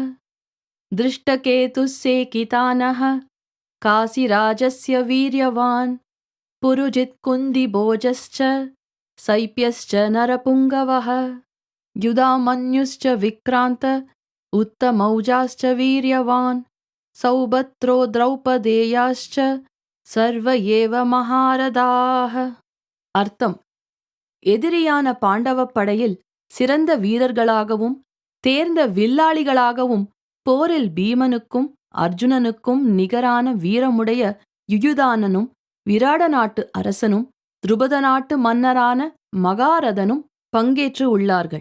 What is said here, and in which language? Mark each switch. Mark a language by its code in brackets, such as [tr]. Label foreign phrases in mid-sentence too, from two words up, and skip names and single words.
[sa] दृष्टकेतुस्सेकितानः काशीराजस्य वीर्यवान् पुरुजित्कुन्दिभोजश्च शैप्यश्च नरपुङ्गवः युधामन्युश्च विक्रान्त उत्तमौजाश्च वीर्यवान् सौभद्रो द्रौपदेयाश्च சர்வ ஏவ மகாரதாக. [ta] அர்த்தம்: எதிரியான பாண்டவப் படையில் சிறந்த வீரர்களாகவும் தேர்ந்த வில்லாளிகளாகவும் போரில் பீமனுக்கும் அர்ஜுனனுக்கும் நிகரான வீரமுடைய யுயுதானனும் விராட நாட்டு அரசனும் துருபத நாட்டு மன்னரான மகாரதனும் பங்கேற்று உள்ளார்கள்.